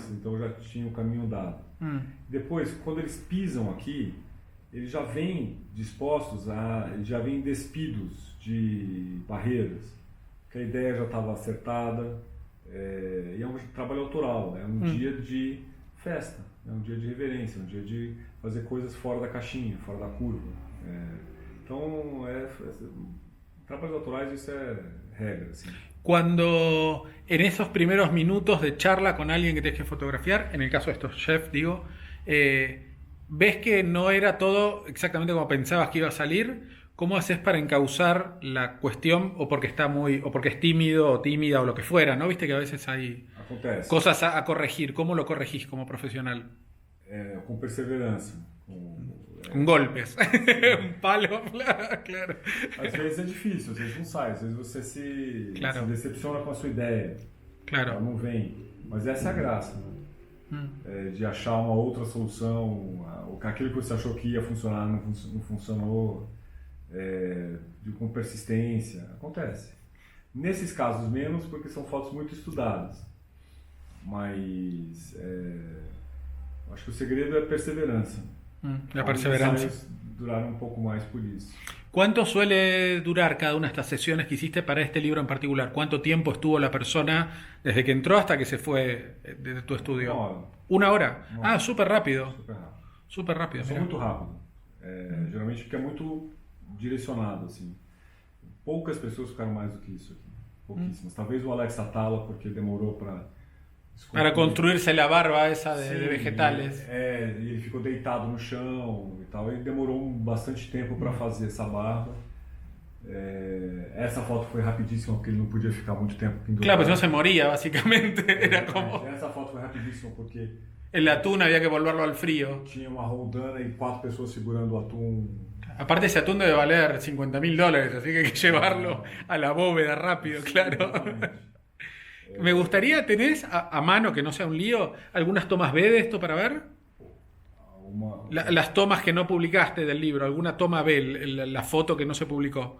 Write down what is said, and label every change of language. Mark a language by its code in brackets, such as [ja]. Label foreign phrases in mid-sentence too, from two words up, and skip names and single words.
[pt] Então já tinha o caminho dado. Depois, quando eles pisam aqui, eles já vêm dispostos já vêm despidos de barreiras, que a ideia já estava acertada, e é um trabalho autoral, é um dia de festa, é um dia de reverência, um dia de fazer coisas fora da caixinha, fora da curva. Então, trabalhos autorais, isso é regra. Assim. [es] Cuando en esos primeros minutos de charla con alguien que tienes que fotografiar, en el caso de estos chefs, digo, ves que no era todo exactamente como pensabas que iba a salir, ¿cómo haces para encauzar la cuestión o porque es tímido o tímida o lo que fuera, ¿no? Viste que a veces hay cosas a corregir. ¿Cómo lo corregís como profesional? [pt] Com perseverança. Com golpes. Um palo, claro. Às vezes é difícil, às vezes não sai, às vezes você se decepciona com a sua ideia. Claro. Ela não vem. Mas essa é a graça, né? De achar uma outra solução, aquilo que você achou que ia funcionar não funcionou, com persistência. Acontece. Nesses casos menos, porque são fotos muito estudadas. Mas acho que o segredo é a perseverança. [es] La perseverancia. Duraron un poco más por eso. ¿Cuánto suele durar cada una de estas sesiones que hiciste para este libro en particular? ¿Cuánto tiempo estuvo la persona desde que entró hasta que se fue de tu estudio? ¿Una hora? Súper rápido. Súper rápido. [pt] Sou muito rápido. Geralmente fica muito direcionado, assim. Poucas pessoas ficaram mais do que isso aqui. Pouquíssimas. Talvez o Alex Atala, porque demorou para [es] construirse la barba esa de vegetales. [pt] Ele ficou deitado no chão e tal. Ele demorou bastante tempo para fazer essa barba. Essa foto foi rapidíssima porque ele não podia ficar muito tempo pendurado. [es] Claro, pues no se moría, básicamente. Era como... [pt] Essa foto foi rapidíssima porque [es] el atún había que volverlo al frío. [pt] Tinha uma roldana e 4 pessoas segurando o atum. [es] Aparte ese atún debe valer $50.000, así que hay que llevarlo a la bóveda rápido, claro. Me gustaría, ¿tenés a mano, que no sea un lío, algunas tomas B de esto para ver? Las tomas que no publicaste del libro, alguna toma B, la foto que no se publicó.